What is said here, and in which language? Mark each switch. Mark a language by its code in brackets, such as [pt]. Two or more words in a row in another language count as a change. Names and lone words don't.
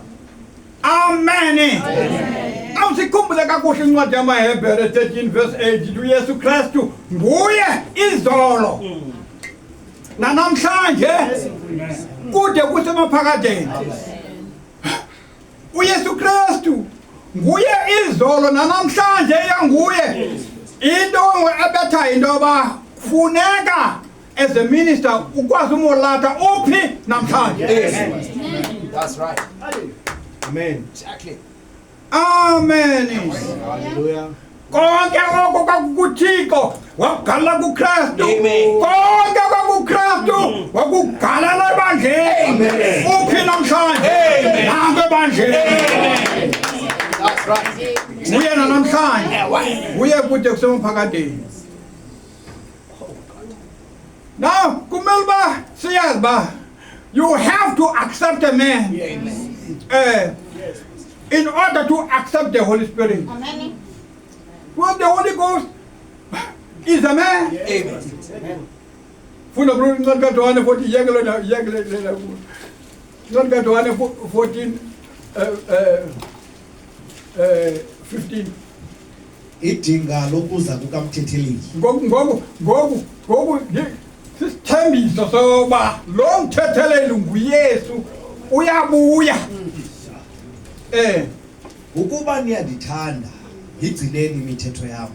[xh] amen awusikhumbule kakuhle incwadi yamaHebhere 13 verse 8 uYesu Kristu nguye izolo nanamhlanje kude kusemaphakadeni uYesu Kristu nguye izolo nanamhlanje yanguye into ebetha into yoba funeka [en] as a minister [xh] ukwazi umolatha uphi namhlanje [en] That's right. Amen. Exactly. amen Hallelujah. [xh] konke oko kwakukuThixo wagalela kuKristu [en] Amen. [xh] konke kwakuKristu wakugalela ebandleni uphi namhlanje nange ebandleni [en] That's right. [xh] nguye namhlanje uye kude kusemaphakadeni now kumele uba siyazi ba [en] you have to accept a man in order to accept the Holy Spirit. Well, the Holy Ghost is a man. Amen. Funa bro not got to 140 not got to 114 15 [xh] idinga lokuza kukamthetheleli ngoku sisithembiso soba lo mthetheleli nguYesu uyabuya ukuba niyandithanda yigcineni imithetho yam